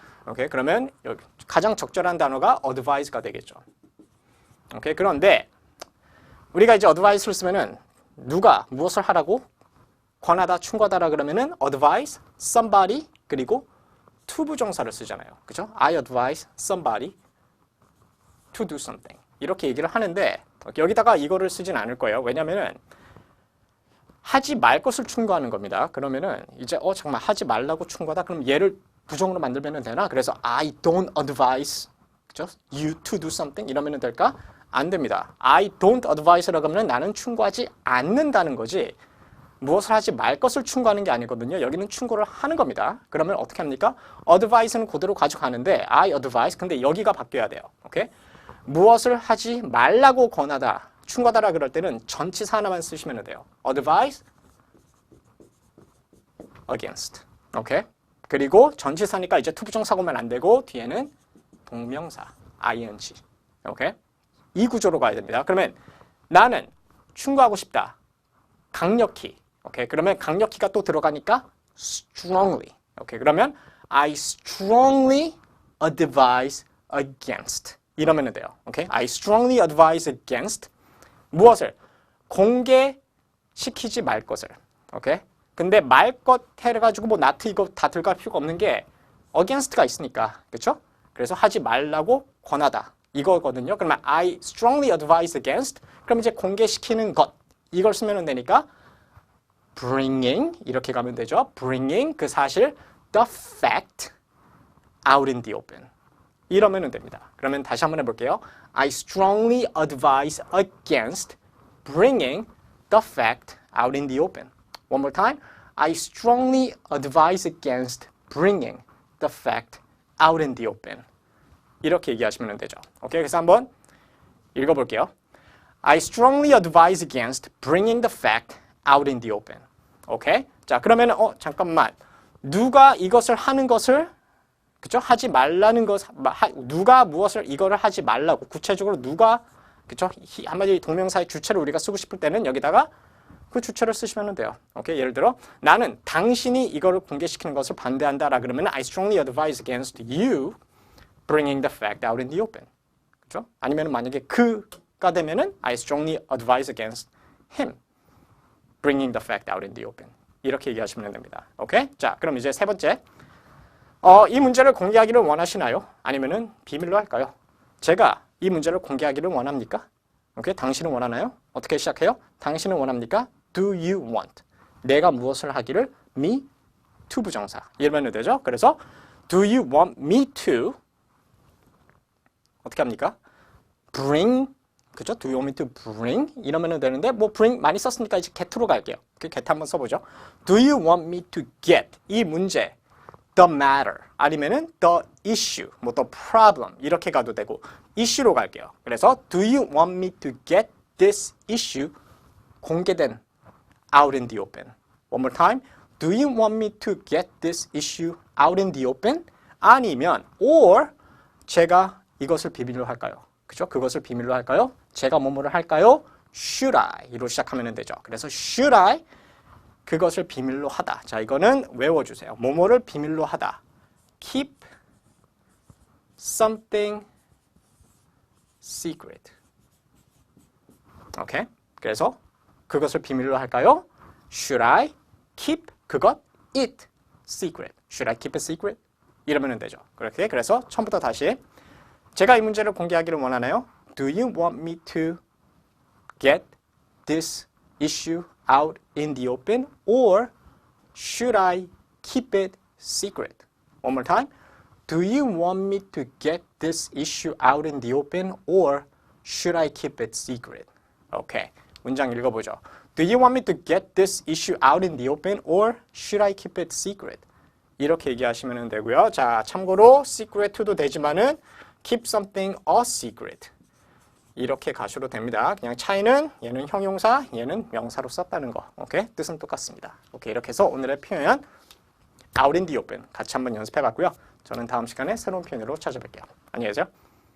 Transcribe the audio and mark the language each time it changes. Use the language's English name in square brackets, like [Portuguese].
[Korean] 오케이, 그러면 여기 가장 적절한 단어가 advice가 되겠죠. 오케이, 그런데 우리가 이제 advice를 쓰면은 누가 무엇을 하라고 권하다, 충고하다라 그러면은 advise, somebody, 그리고 to 부정사를 쓰잖아요. 그죠? [English] I advise somebody to do something. [Korean] 이렇게 얘기를 하는데 여기다가 이거를 쓰진 않을 거예요. 왜냐면은 하지 말 것을 충고하는 겁니다. 그러면은 이제 정말 하지 말라고 충고하다. 그럼 얘를 부정으로 만들면 되나? 그래서 [English] I don't advise, [Korean] 그죠? [English] You to do something [Korean] 이러면 될까? 안 됩니다. [English] I don't advise [Korean] 라고 하면 나는 충고하지 않는다는 거지 무엇을 하지 말 것을 충고하는 게 아니거든요. 여기는 충고를 하는 겁니다. 그러면 어떻게 합니까? advise는 그대로 가져가는데 [English] I advise, [Korean] 근데 여기가 바뀌어야 돼요. 오케이? 무엇을 하지 말라고 권하다, 충고하다라 그럴 때는 전치사 하나만 쓰시면 돼요. [English] advise against. 오케이? [Korean] 그리고 전치사니까 이제 투부정사가 오면 안 되고 뒤에는 동명사 ing. 오케이? 이 구조로 가야 됩니다. 그러면 나는 충고하고 싶다. 강력히. 오케이? 그러면 강력히가 또 들어가니까 strongly. 오케이? 그러면 [English] I strongly advise against. [Korean] 이러면 돼요. 오케이? [English] I strongly advise against [Korean] 무엇을? 공개시키지 말 것을. 오케이? 근데 말 것 해가지고 뭐 not 이거 다 들어갈 필요가 없는 게 against가 있으니까. 그렇죠? 그래서 하지 말라고 권하다. 이거거든요. 그러면 [English] I strongly advise against. [Korean] 그럼 이제 공개시키는 것. 이걸 쓰면 되니까 bringing 이렇게 가면 되죠. [English] bringing [Korean] 그 사실 [English] the fact out in the open. [Korean] 이러면 됩니다. 그러면 다시 한번 해볼게요. [English] I strongly advise against bringing the fact out in the open. One more time. I strongly advise against bringing the fact out in the open. [Korean] 이렇게 얘기하시면 되죠. 오케이, 그래서 한번 읽어볼게요. [English] I strongly advise against bringing the fact out in the open. [Korean] 오케이? 자, 그러면 잠깐만. 누가 이것을 하는 것을 그죠? 하지 말라는 것, 누가 무엇을 이거를 하지 말라고 구체적으로 누가 그죠? 한마디 동명사의 주체를 우리가 쓰고 싶을 때는 여기다가 그 주체를 쓰시면 돼요. 오케이? 예를 들어 나는 당신이 이거를 공개시키는 것을 반대한다라 그러면 [English] I strongly advise against you bringing the fact out in the open. [Korean] 그죠? 아니면 만약에 그가 되면은 [English] I strongly advise against him bringing the fact out in the open. [Korean] 이렇게 얘기하시면 됩니다. 오케이? 자, 그럼 이제 세 번째. 이 문제를 공개하기를 원하시나요? 아니면은 비밀로 할까요? 제가 이 문제를 공개하기를 원합니까? 오케이? 당신은 원하나요? 어떻게 시작해요? 당신은 원합니까? [English] Do you want? [Korean] 내가 무엇을 하기를? Me to 부정사. 이러면 되죠? 그래서 [English] Do you want me to? [Korean] 어떻게 합니까? [English] Bring. [Korean] 그죠? [English] Do you want me to bring? [Korean] 이러면 되는데 뭐 bring 많이 썼으니까 이제 get로 갈게요. [English] get [Korean] 한번 써보죠. [English] Do you want me to get? [Korean] 이 문제. [English] The matter [Korean] 아니면은 [English] the issue, [Korean] 뭐 [English] the problem [Korean] 이렇게 가도 되고 issue로 갈게요. 그래서 [English] do you want me to get this issue [Korean] 공개된 [English] out in the open. One more time. Do you want me to get this issue out in the open? [Korean] 아니면 or 제가 이것을 비밀로 할까요? 그죠? 그것을 비밀로 할까요? 제가 뭐뭐를 할까요? [English] Should I? [Korean] 이로 시작하면 되죠. [English] 그래서 should I? [Korean] 그것을 비밀로 하다. 자, 이거는 외워주세요. 뭐뭐를 비밀로 하다. [English] Keep something secret. 오케이? [Korean] 그래서 그것을 비밀로 할까요? [English] Should I keep [Korean] 그것 [English] it secret? Should I keep it secret? [Korean] 이러면 되죠. 그렇게 그래서 처음부터 다시 제가 이 문제를 공개하기를 원하나요? [English] Do you want me to get this issue out in the open or should I keep it secret? One more time. Do you want me to get this issue out in the open or should I keep it secret? [Korean] 오케이. 문장 읽어보죠. [English] Do you want me to get this issue out in the open or should I keep it secret? [Korean] 이렇게 얘기하시면 되고요. 자, 참고로 secret to도 되지만은 [English] keep something a secret. [Korean] 이렇게 가셔도 됩니다. 그냥 차이는 얘는 형용사, 얘는 명사로 썼다는 거. 오케이? 뜻은 똑같습니다. 오케이, 이렇게 해서 오늘의 표현 [English] out in the open [Korean] 같이 한번 연습해 봤고요. 저는 다음 시간에 새로운 표현으로 찾아뵐게요. 안녕히 계세요.